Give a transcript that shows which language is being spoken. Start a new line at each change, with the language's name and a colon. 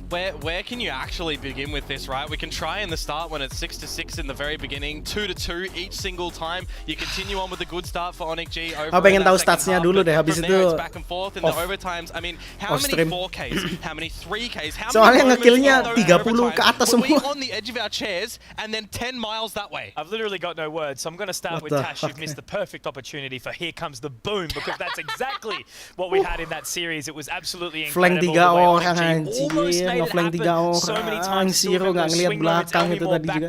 English: Where can you actually begin with this, right? We can try in the start when it's 6-6 in the very beginning, 2-2 each single time. You continue on with a good start for ONIC G.
Indonesian: Pengen tahu statsnya dulu deh, habis itu
English: it's back and forth in the overtimes. I mean, how many 4Ks, how many 3Ks, how many
Indonesian: soalnya ngekillnya 30 ke atas semua.
English: On the edge of our chairs and then 10 miles that way. I've literally got no words, so I'm going to start with Tash. You've missed the perfect opportunity for Here Comes the Boom, because that's exactly what we had in that series. It was absolutely incredible.
Indonesian: Flank 3 orang anjir, ngeflank 3 orang.
English: So many times
Indonesian: Zero nggak ngeliat belakang itu tadi juga.